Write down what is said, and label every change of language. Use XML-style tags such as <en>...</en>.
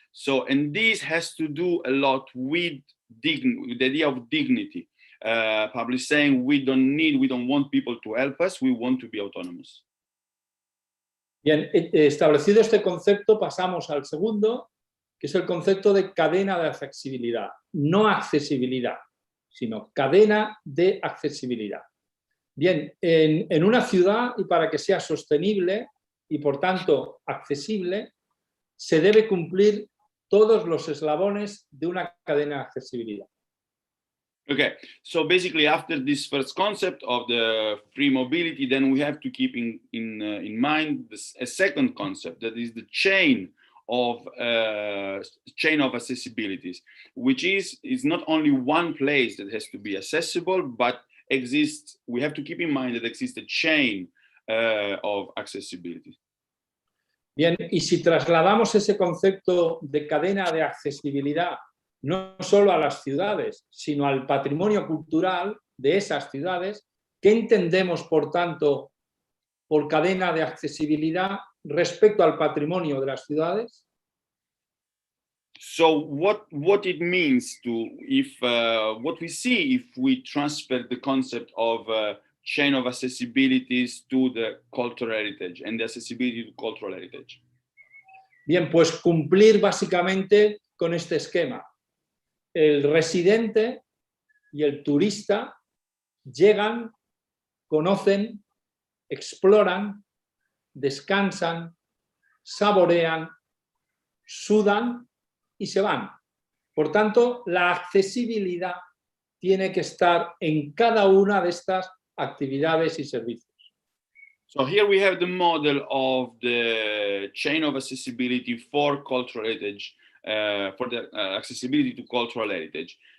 <en>So, and this has to do a lot with the idea of dignity. Pablo is saying we don't want people to help us, we want to be autonomous.</en> <es>Bien, establecido este concepto, pasamos al segundo, que es el concepto de cadena de accesibilidad. No accesibilidad, sino cadena de accesibilidad. Bien, en una ciudad, y para que sea sostenible y por tanto accesible, se debe cumplir todos los eslabones de una cadena de accesibilidad.</es> <en>Okay, so basically after this first concept of the free mobility, then we have to keep in mind a second concept, that is the chain of accessibilities, which is not only one place that has to be accessible, but we have to keep in mind that exists a chain of accessibility.</en> <es>Bien, y si trasladamos ese concepto de cadena de accesibilidad no solo a las ciudades, sino al patrimonio cultural de esas ciudades, ¿qué entendemos, por tanto, por cadena de accesibilidad respecto al patrimonio de las ciudades?</es> <en>So what it means what we see if we transfer the concept of chain of accessibilities to the cultural heritage and the accessibility to cultural heritage?</en> <es>Bien, pues cumplir básicamente con este esquema. El residente y el turista llegan, conocen, exploran, descansan, saborean, sudan y se van. Por tanto, la accesibilidad tiene que estar en cada una de estas actividades y servicios.</es> <en>So here we have the model of the chain of accessibility for cultural heritage, for the accessibility to cultural heritage,</en>